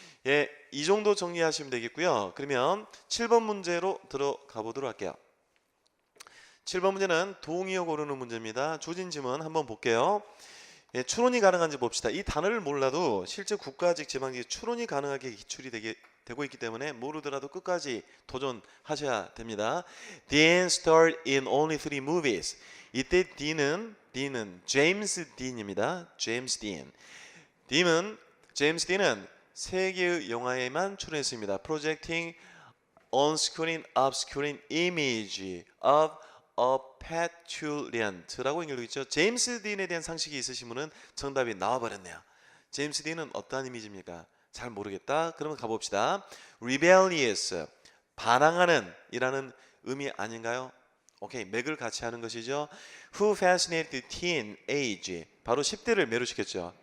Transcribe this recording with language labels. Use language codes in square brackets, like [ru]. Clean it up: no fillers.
[ko] 예, 이 정도 정리하시면 되겠고요. 그러면 7번 문제로 들어가 보도록 할게요. 7번 문제는 동의어 고르는 문제입니다. 주어진 지문 한번 볼게요. 예, 추론이 가능한지 봅시다. 이 단어를 몰라도 실제 국가직 지방직 추론이 가능하게 기출이 되고 있기 때문에 모르더라도 끝까지 도전하셔야 됩니다. [en] Dean starred in only 3 movies. [ko] 이때 Dean은 제임스 딘입니다. 제임스 딘. 제임스 딘은 3개의 영화에만 출연했습니다. [en] Projecting on-screen, off-screen image of a petulant라고 연결되어 있죠. [ko] 제임스 딘에 대한 상식이 있으신 분은 정답이 나와버렸네요. 제임스 딘은 어떠한 이미지입니까? 잘 모르겠다. 그러면 가봅시다. Rebellious, 반항하는 이라는 의미 아닌가요? 오케이, 맥을 같이 하는 것이죠. [en] Who fascinated teenage, [ko] 바로 10대를 매료시켰죠.